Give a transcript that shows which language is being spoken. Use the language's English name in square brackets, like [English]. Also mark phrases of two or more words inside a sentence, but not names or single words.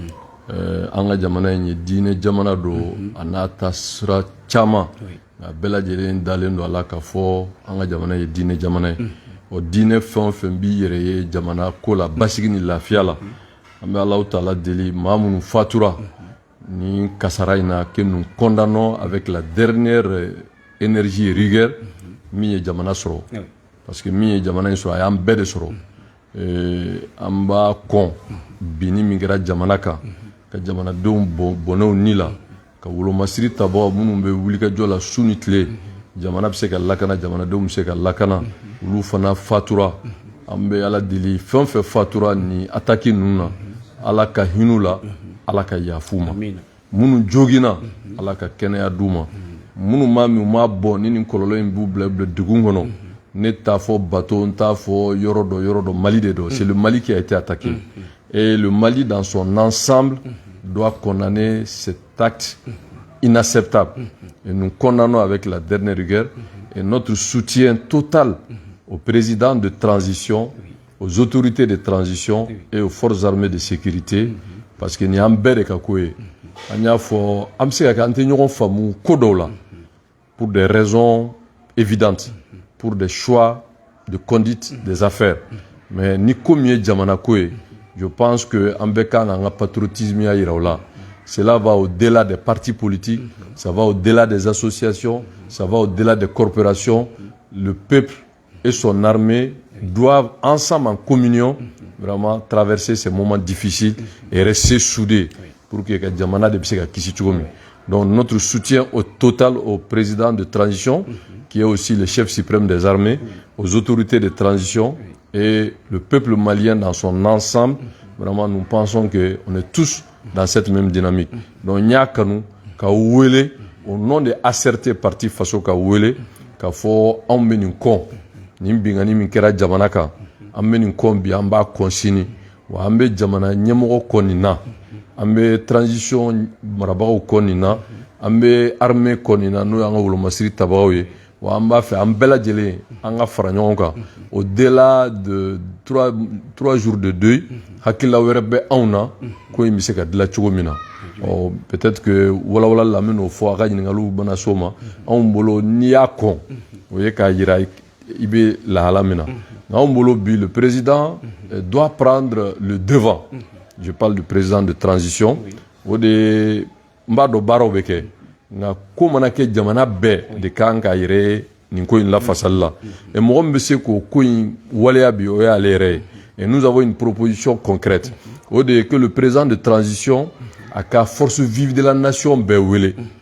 [Bambara] an ka jamana in ye diinɛ jamana don a n'a ta sira caman nka bɛɛ lajɛlen dalen don a la ka fɔ an ka jamana ye diinɛ jamana ye o diinɛ fɛn o fɛn b'i yɛrɛ ye jamana ko la basigi ni lafiya la an bɛ Alahu Taala deli maa minnu fatura ni kasara in na [French] que nous condamnons avec la dernière énergie et rigueur [Bambara] min ye jamana sɔrɔ [French] parce que [Bambara] min ye jamana in sɔrɔ a y'an bɛɛ de sɔrɔ an b'a kɔn binni min kɛra jamana kan ka jamanadenw bɔnɛw ni la ka wolomasiri tabagaw minnu bɛ wulikajɔ la su ni tile jamana bɛ se ka lakana jamanadenw bɛ se ka lakana olu fana fatura an bɛ Ala deli fɛn o fɛn fatura ni attaque ninnu na Ala ka hin'u la Ala ka yafu ma minnu jogina Ala ka kɛnɛya d'u ma minnu m'a min u m'a bɔ ni nin kɔlɔlɔ in b'u bila degun kɔnɔ ne t'a fɔ bateau n t'a fɔ yɔrɔ dɔ Mali de don [French] c'est le Mali qui a été attaqué et le Mali dans son ensemble doit condamner cet acte inacceptable et nous condamnons avec la dernière rigueur et notre soutien total au président de transition aux autorités de transition et aux forces armées de sécurité parce que [Bambara] ni an bɛɛ de ka ko ye an y'a fɔ an bɛ se ka kɛ an tɛ ɲɔgɔn faamu ko dɔw la [French] pour des raisons évidentes pour des choix de conduite des affaires [Bambara] mais ni ko min ye jamana ko ye [French] je pense que [Bambara] an bɛɛ kan k'an ka patriotisme ya yira o la [French] cela va au-delà des partis politiques ça va au-delà des associations ça va au-delà des corporations le peuple et son armée doivent ensemble en communion vraiment traverser ces moments difficiles et rester soudés pour que [Bambara] jamana de se ka kisi cogo min. [French] Donc notre soutien au total au président de transition qui est aussi le chef suprême des armées, aux autorités de transition et le peuple malien dans son ensemble. Vraiment nous pensons que on est tous dans cette même dynamique. [Bambara] Donc nya kanu ka wele [French] au nom de [Bambara] ACRT parti faso ka wele ka fɔ anw bɛ nin kɔn nin bingani min kɛra jamana kan an bɛ nin kɔn bi an b'a kɔnsini wa an bɛ jamana ɲɛmɔgɔ kɔ nin na an bɛ transition marabagaw kɔ nin na an bɛ armée kɔ nin na n'o y'an ka wolomasiri tabagaw ye wa an b'a fɛ an bɛɛ lajɛlen an ka fara ɲɔgɔn kan [French] au-delà de trois jours de deuil [Bambara] hakilila wɛrɛ bɛ anw na ko in bɛ se ka dilan cogo min na [French] peut-être que [Bambara] walawala la min n'o fɔ a ka ɲininkaliw bɛna s'o ma anw bolo n'i y'a kɔn o ye k'a jira i bɛ lahala min na nka anw bolo bi [French] le président doit prendre le devant je parle du président de transition [Bambara] o de n b'a dɔn baaraw bɛ kɛ nka ko mana kɛ jamana bɛɛ de kan k'a yɛrɛ nin ko in lafasali la et mɔgɔ min bɛ se k'o ko in waleya bi o y'ale yɛrɛ ye [French] et nous avons une proposition concrète [Bambara] o de ye [French] que le président de transition [Bambara] a ka [French] force vive de la nation [Bambara] bɛɛ wele